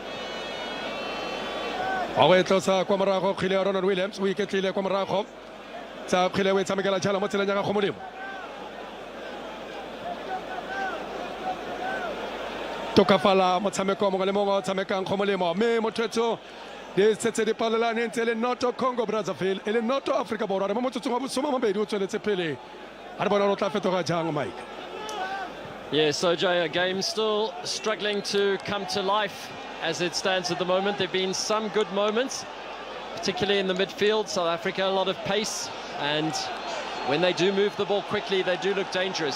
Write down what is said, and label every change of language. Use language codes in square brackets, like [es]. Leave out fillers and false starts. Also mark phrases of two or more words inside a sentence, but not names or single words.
[tn] a go etlosa kwa morago kgwele ya Ronan Williams o iketlile kwa morago tsa kgwele o e tshamekela jalo mo tseleng ya ga go molemo tokafala motshameko mongwe le mongwe o tshamekang go molemo mme mothetso di setse di palelane ntse le noto Congo Brazzaville e le noto Africa Borwa re mo motsotsong wa bo 12 o tsweletse pele a re bona o tla fetoga jang Mike. [en] Yes, so Jay, a game still struggling to come to life as it stands at the moment. There have been some good moments, particularly in the midfield. South Africa, a lot of pace, and when they do move the ball quickly, they do look dangerous.